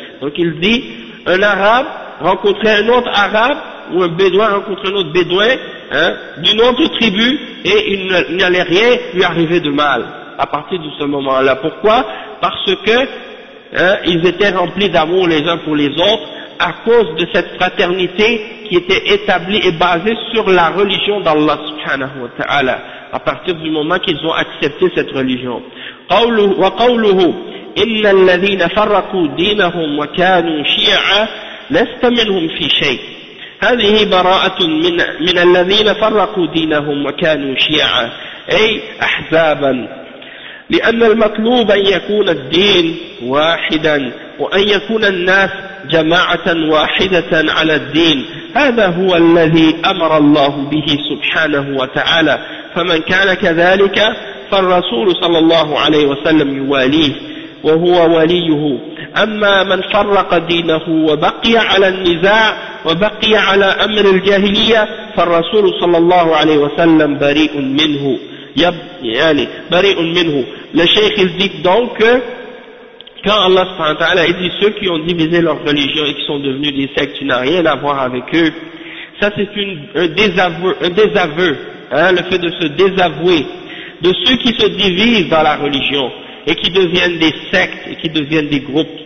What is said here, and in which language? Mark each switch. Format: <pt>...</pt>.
<fr>Donc il dit, un arabe rencontrait un autre arabe, ou un bédouin rencontrait un autre bédouin, hein, d'une autre tribu, et il n'allait rien lui arriver de mal à partir de ce moment-là. Pourquoi? Parce que hein, ils étaient remplis d'amour les uns pour les autres à cause de cette fraternité qui était établie et basée sur la religion d'Allah subhanahu wa ta'ala. À partir du moment qu'ils ont accepté cette religion.</fr> <ar>وقوله إن الذين فرقوا دينهم وكانوا شيعة لست منهم في شيء. هذه براءة من الذين فرقوا دينهم وكانوا شيعة أي أحزابا. لأن المطلوب أن يكون الدين واحدا وأن يكون الناس جماعة واحدة على الدين. هذا هو الذي أمر الله به سبحانه وتعالى. فمن كان كذلك فالرسول صلى الله عليه وسلم يواليه وهو وليه. أما من فرق دينه وبقي على النزاع وبقي على أمر الجاهلية فالرسول صلى الله عليه وسلم بريء منه. يعني بريء منه.</ar> <fr>لشيخ الزيك دونك كان الله سبحانه وتعالى إذن ceux qui ont divisé leur religion et qui sont devenus des sectes, tu n'as rien à voir avec eux. Ça c'est un désaveu. Hein, le fait de se désavouer de ceux qui se divisent dans la religion et qui deviennent des sectes et qui deviennent des groupes.</fr>